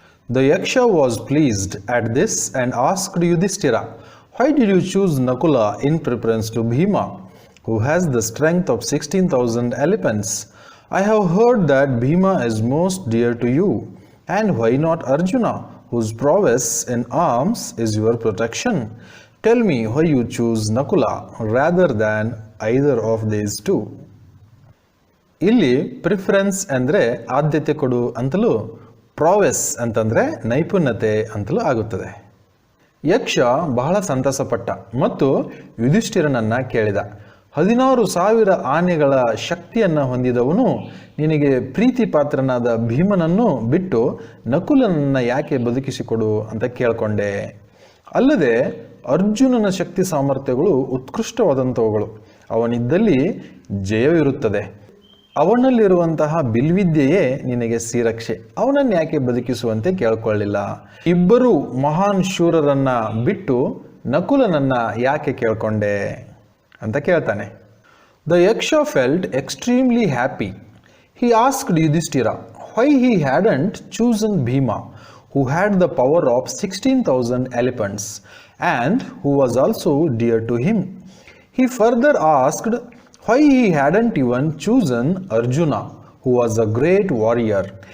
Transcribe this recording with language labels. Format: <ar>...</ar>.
<en>The Yaksha was pleased at this and asked Yudhishthira, why did you choose Nakula in preference to Bhima, who has the strength of 16,000 elephants? I have heard that Bhima is most dear to you. And why not Arjuna, whose prowess in arms is your protection? Tell me why you choose Nakula rather than either of these two.</en> <kn>ಇಲ್ಲಿ preference ಅಂದರೆ ಆದ್ಯತೆ ಕೊಡು ಅಂತಲೂ, ಪ್ರಾವೆಸ್ ಅಂತಂದರೆ ನೈಪುಣ್ಯತೆ ಅಂತಲೂ ಆಗುತ್ತದೆ. ಯಕ್ಷ ಬಹಳ ಸಂತಸಪಟ್ಟ ಮತ್ತು ಯುಧಿಷ್ಠಿರನನ್ನ ಕೇಳಿದ, 16,000 ಆನೆಗಳ ಶಕ್ತಿಯನ್ನು ಹೊಂದಿದವನು ನಿನಗೆ ಪ್ರೀತಿ ಪಾತ್ರನಾದ ಭೀಮನನ್ನು ಬಿಟ್ಟು ನಕುಲನನ್ನ ಯಾಕೆ ಬದುಕಿಸಿಕೊಡು ಅಂತ ಕೇಳ್ಕೊಂಡೆ. ಅಲ್ಲದೆ ಅರ್ಜುನನ ಶಕ್ತಿ ಸಾಮರ್ಥ್ಯಗಳು ಉತ್ಕೃಷ್ಟವಾದಂಥವುಗಳು, ಅವನಿದ್ದಲ್ಲಿ ಜಯವಿರುತ್ತದೆ. ಅವನಲ್ಲಿರುವಂತಹ ಬಿಲ್ವಿದ್ಯೆಯೇ ನಿನಗೆ ಶ್ರೀರಕ್ಷೆ, ಅವನನ್ನು ಯಾಕೆ ಬದುಕಿಸುವಂತೆ ಕೇಳ್ಕೊಳ್ಳಿಲ್ಲ. ಇಬ್ಬರು ಮಹಾನ್ ಶೂರರನ್ನ ಬಿಟ್ಟು ನಕುಲನನ್ನ ಯಾಕೆ ಕೇಳ್ಕೊಂಡೆ ಅಂತ ಕೇಳ್ತಾನೆ.</kn> <en>The Yaksha felt extremely happy. He asked Yudhishthira why he hadn't chosen Bhima, who had the power of 16,000 elephants and who was also dear to him. He further asked why he hadn't even chosen Arjuna, who was a great warrior.</en>